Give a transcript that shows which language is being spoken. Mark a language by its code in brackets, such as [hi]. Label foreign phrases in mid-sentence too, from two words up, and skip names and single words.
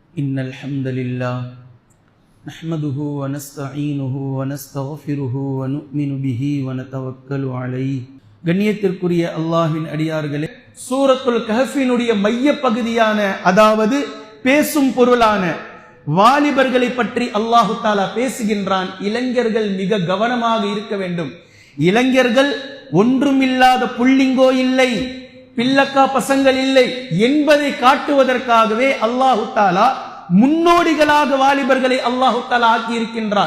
[ar] إن الحمد لله نحمده ونستعينه ونستغفره ونؤمن به ونتوكل عليه. [ta] கண்ணியத்திற்குரிய அல்லாஹ்வின் அடியார்களே, சூரத்துல் கஹ்ஃபினுடைய மைய பகுதியான, அதாவது பேசும் பொருளான வாலிபர்களை பற்றி அல்லாஹு தாலா பேசுகின்றான். இளைஞர்கள் மிக கவனமாக இருக்க வேண்டும். இளைஞர்கள் ஒன்றுமில்லாத புள்ளிங்கோ இல்லை, பில்லக்கா பசங்கள் இல்லை என்பதை காட்டுவதற்காகவே அல்லாஹு தாலா முன்னோடிகளாக வாலிபர்களை அல்லாஹு தாலா ஆக்கி இருக்கின்றான்.